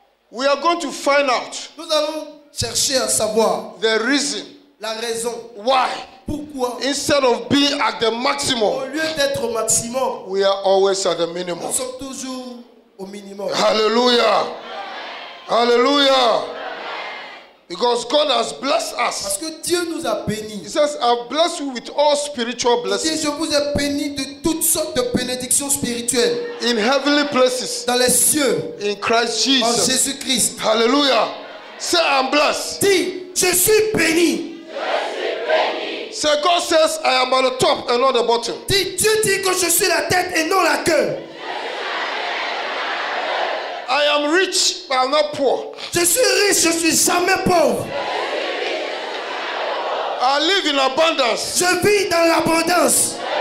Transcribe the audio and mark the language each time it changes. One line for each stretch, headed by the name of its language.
English: We are going to find out
French: Nous allons chercher à savoir
English: the reason
French: la raison.
English: why,
French: Pourquoi,
English: instead of being at the
French: au
English: maximum,
French: lieu d'être au maximum,
English: we are always at the
French: nous
English: minimum.
French: sommes toujours au minimum.
English: Hallelujah. Hallelujah. Because God has blessed
French: Parce
English: us.
French: que Dieu nous a
English: He
French: bénis.
English: says, I've blessed you with all spiritual
French: Il dit,
English: blessings
French: je vous ai bénis de toutes sortes de bénédictions spirituelles
English: in heavenly places
French: dans les cieux
English: in Christ
French: en
English: Jesus.
French: Jésus-Christ.
English: Hallelujah. Say, I'm blessed.
French: Dis, je suis béni.
English: Say, God says, I am at the top and not the bottom.
French: Dis, Dieu dit que je suis la tête et non la queue.
English: I am rich, but I'm not poor.
French: Je suis riche, je suis jamais pauvre.
English: I live in abundance
French: Je vis dans l'abondance